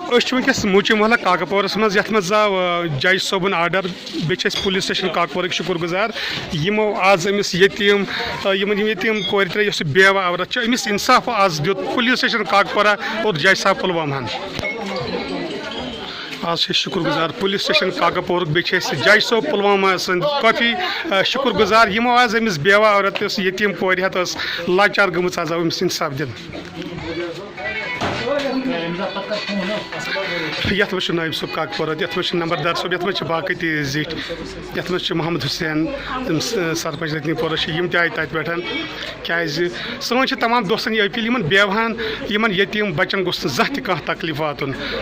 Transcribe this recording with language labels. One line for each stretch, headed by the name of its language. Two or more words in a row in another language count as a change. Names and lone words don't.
Kashmiri: ونکس موچی محلہ کاکپورس مز یتھ مز آو جج صٲبُن آرڈر بیٚیہِ پولیس سٹیشن کاکپورٕکۍ شُکر گُزار یِمو آز أمِس یتیٖم یِمن یتیٖم کورِ ترٛےٚ یۄس بیوا عورت چھِ أمِس اِنصاف آز دیُت پولیس سٹیشن کاکپورہ اور جج صاحب پُلوامہن آج شکر گزار پولیس سٹیشن کاکپورُک بیٚیہِ چھِ أسۍ جج صٲب پُلوامہ سٕنٛدۍ کٲفی شکر گزار یِمو آز أمِس بیوا عورت یۄس یتیٖم کورِ ہٮ۪تھ ٲس لاچار گٔمٕژ آز آو أمِس اِنصاف دِنہٕ یتھ منٛز چھُ نٲیِب صٲب کاکپورہ یتھ منٛز چھُ نمبردار صٲب یتھ منٛز چھِ باقٕے تہِ زِٹھۍ یتھ منٛز چھُ محمد حُسین تِم سرپنچ رتنی پورہ چھِ یِم تہِ آیہِ تتہِ پٮ۪ٹھ کیٛازِ سٲنۍ چھِ تمام دوستن یہِ أپیٖل یِمن بیوہن یِمن یتیٖم بچن گوٚژھ نہٕ زانٛہہ تہِ کانٛہہ تکلیٖف واتُن